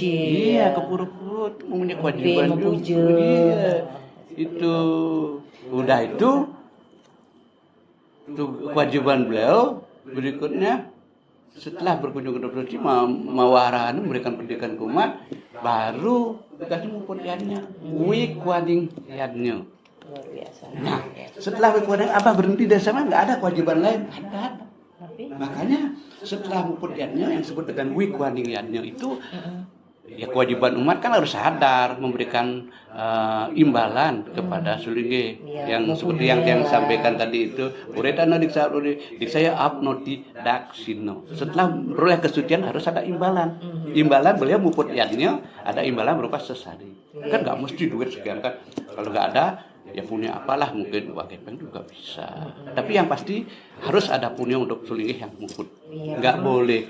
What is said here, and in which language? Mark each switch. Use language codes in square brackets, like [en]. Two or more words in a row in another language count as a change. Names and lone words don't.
[id] Iya, ke pura-pura, mempunyai kewajiban juga. Iya, itu udah itu kewajiban beliau. Berikutnya setelah berkunjung ke tempat suci, mawarahan memberikan pendidikan ke umat, baru tugasnya memperlihatnya wikwading yadnya. Nah, setelah wikwading apa berhenti dari sana, nggak ada kewajiban lain. Ada. Makanya setelah memperlihatnya yang disebut dengan wikwading yadnya itu, ya kewajiban umat kan harus sadar memberikan imbalan kepada Sulinggi yang seperti yang sampaikan tadi itu [sa] uretana diksaya abnoti daksino. [id] Setelah beroleh kesucian harus ada imbalan. Imbalan beliau muput yadnya, ada imbalan berupa sesari. Kan nggak mesti duit sekian kan. Kalau nggak ada ya punya apalah, mungkin uang kepeng juga bisa. Tapi yang pasti harus ada punya untuk Sulinggi yang muput. Nggak boleh.